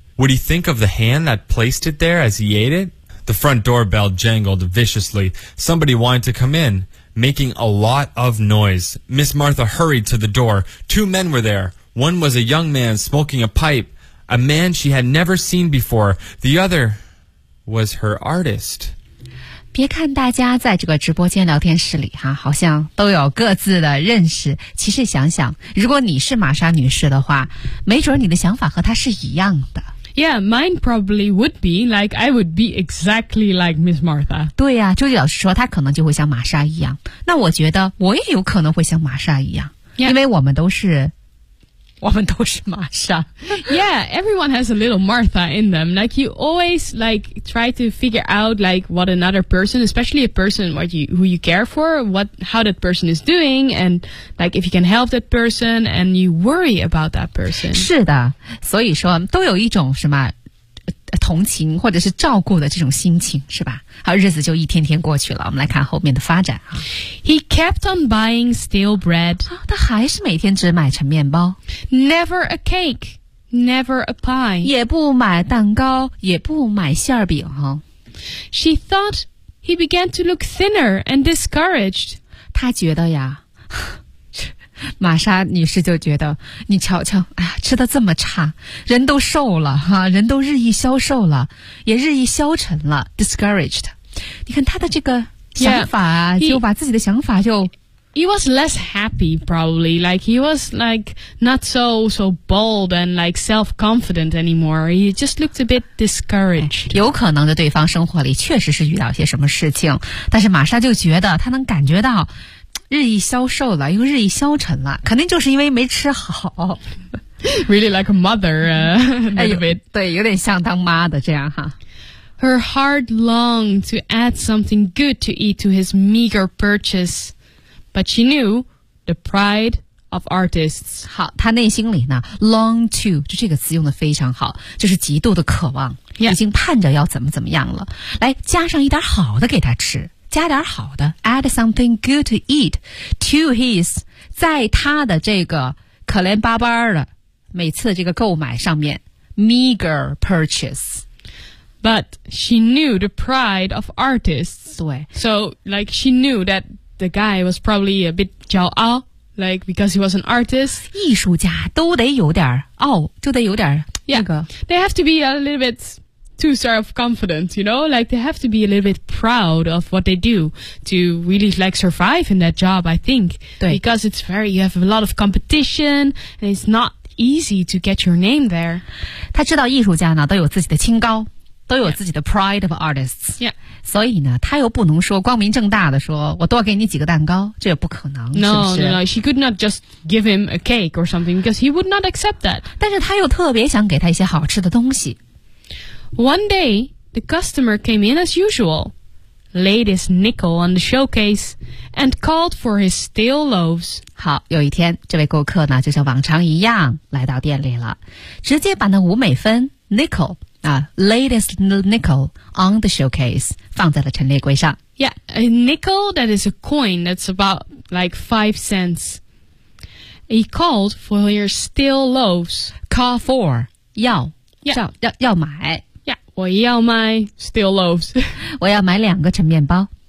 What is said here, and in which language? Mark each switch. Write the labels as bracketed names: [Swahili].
[English] Would he think of the hand that placed it there as he ate it? The front doorbell jangled viciously. Somebody wanted to come in, making a lot of noise. Miss Martha hurried to the door. Two men were there. One was a young man smoking a pipe, a man she had never seen before. The other... was her artist. [Chinese] 别看大家在这个直播间聊天室里哈、啊、好像都有各自的认识。其实想想如果你是玛莎女士的话没准你的想法和她是一样的。 [English] Yeah, mine probably would be, like, I would be exactly like Miss Martha. [Chinese] 对啊周杰老师说她可能就会像玛莎一样。那我觉得我也有可能会像玛莎一样。 [English] Yeah. [Chinese] 因为我们都是我们都是玛莎。 [English] Yeah, everyone has a little Martha in them. Like, you always, like, try to figure out, like, what another person, especially a person who you care for, how that person is doing, and, like, if you can help that person, and you worry about that person. [Chinese] 是的，所以说都有一种什么同情或者是照顾的这种心情，是吧？好，日子就一天天过去了。我们来看后面的发展啊。 [English] He kept on buying stale bread. [Chinese] 他还是每天只买成面包。 [English] Never a cake, never a pie. [Chinese] 也不买蛋糕，也不买馅饼啊。 [English] She thought he began to look thinner and discouraged. [Chinese] 他觉得呀，玛莎女士就觉得，你瞧瞧，哎呀，吃得这么差，人都瘦了哈、啊，人都日益消瘦了，也日益消沉了 ，discouraged。你看她的这个想法啊， [English] yeah, [Chinese] 就把自己的想法就 [English] ，He was less happy probably, like he was like not so bold and like self confident anymore. He just looked a bit discouraged.、 [Chinese] 哎、有可能在对方生活里确实是遇到些什么事情，但是玛莎就觉得她能感觉到。日益消瘦了，又日益消沉了，肯定就是因为没吃好。 [English] Really like a mother, a little bit. [Chinese] 对，有点像当妈的这样哈。 [English] Her heart longed to add something good to eat to his meager purchase, but she knew the pride of artists. [Chinese] 好，她内心里呢 [English] long to [Chinese] 就这个词用的非常好，就是极度的渴望， [English] yeah. [Chinese] 已经盼着要怎么怎么样了。来，加上一点好的给她吃。加点好的 [English] add something good to eat to his [Chinese] 在他的这个可怜巴巴的每次这个购买上面 [English] meager purchase but she knew the pride of artists [Chinese] 对 [English] so like she knew that the guy was probably a bit [Chinese] 骄傲 [English] like because he was an artist [Chinese] 艺术家都得有点傲、哦、就得有点、 [English] yeah. [Chinese] 那个 [English] they have to be a little bitTo self-confident, you know, like they have to be a little bit proud of what they do to really like survive in that job, I think. [Chinese] 对 [English] Because it's very, you have a lot of competition and it's not easy to get your name there. [Chinese] 他知道艺术家呢都有自己的清高都有自己的 [English] pride of artists. Yeah. [Chinese] 所以呢他又不能说光明正大的说我多给你几个蛋糕这也不可能 [English] No, [Chinese] 是不是 [English] no, no, she could not just give him a cake or something because he would not accept that. [Chinese] 但是他又特别想给他一些好吃的东西。 [English] One day, the customer came in as usual, laid his nickel on the showcase, and called for his stale loaves. [Chinese] 好，有一天，这位顾客呢，就像往常一样来到店里了，直接把那五美分 nickel 啊 [English] laid his nickel on the showcase [Chinese] 放在了陈列柜上。 [English] Yeah, a nickel that is a coin that's about like 5 cents. He called for your stale loaves. Call for [Chinese] 要、 [English] yeah. [Chinese] 要买。我要买 [English] stale loaves. [Chinese] 我要买两个陈面包。